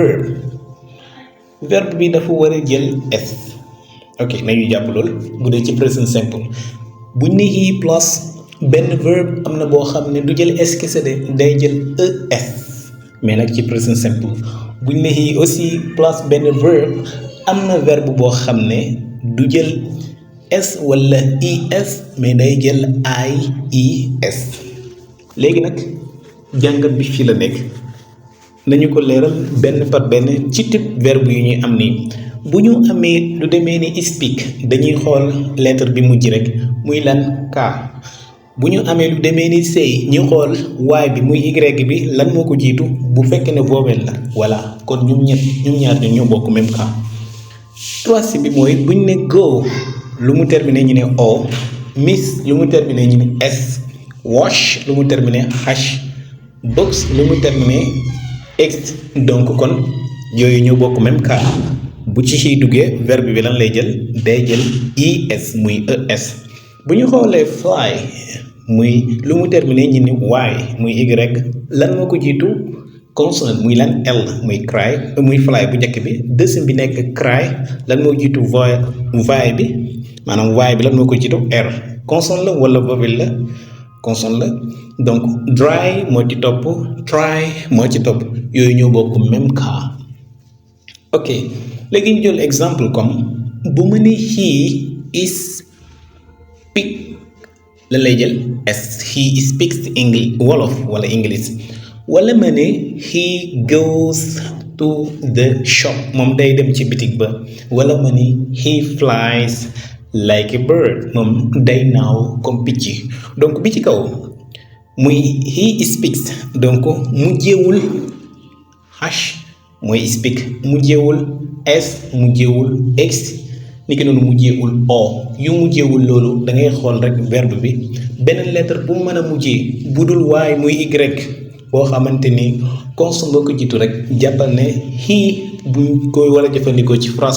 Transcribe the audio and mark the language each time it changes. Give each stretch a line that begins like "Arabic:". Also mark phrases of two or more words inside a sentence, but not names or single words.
Wolof: verbe bi dafa war a jël s ok nañu jàpp loolu bu dee ci
English: present simple
Wolof: bu ñu nee he plus benn verbe am na boo xam ne du jël s kese de day jël es mais nag ci
English: present simple
Wolof: bu ñu nee he aussi plus benn verbe am na verbe boo xam ne du jël s wala es mais day jël ies léegi nag jàngat bi fii la nekk. nañu ko leeral benn par benn ci type verbe yu ñuy am nii bu ñu amee lu demee ni speak dañuy xool lettre bi mujj rek muy lan k bu ñu amee lu demee ni say ñu xool y bi muy y bi lan moo ko jiitu bu fekkee ne vowel la voilà kon ñoom ñaar ñoo bokk
French: même cas troisième
Wolof: bi mooy bu ñu ne go lu mu terminé ñu ne o miss lu mu terminé ñu ne s wash lu mu terminé h box lu mu terminé ex donc kon yooyu ñoo bokk
French: même cas
Wolof: bu ci siy duggee verbe bi lan lay jël day jël es muy es bu ñu xoolee fly muy lu mu terminé ñu ni y muy y lan moo ko jiitu consonant muy lan l muy cry muy fly bu njëkk bi deuxième bi nekk cry lan moo jiitu voy bi maanaam y bi lan moo ko jiitu r consonant la wala vowel la consonne la donc dry moo ci topp try moo ci topp yooyu ñoo bokk
French: même cas
Wolof: ok léegi ñu jël exemple comme bu ma ne
English: he is speak
Wolof: la lay jël s
English: he speaks English
Wolof: Wolof wala English wala ma ne
English: he goes to the shop
Wolof: moom day dem ci bitig ba wala ma ne
English: he flies like a bird
Wolof: moom day naaw comme picc donc bi ci kaw muy
English: he speaks
Wolof: donc mujjewul h mooy speak mujjewul s mujjewul x ni ki noonu mujjewul o yu mujjewul loolu da ngay xool rek verbe bi beneen lettre bu mën a mujjee bu dul y muy y boo xamante ni consonne boo ko jiitu rek jàppal ne he buñ koy war a jëfandikoo ci phrase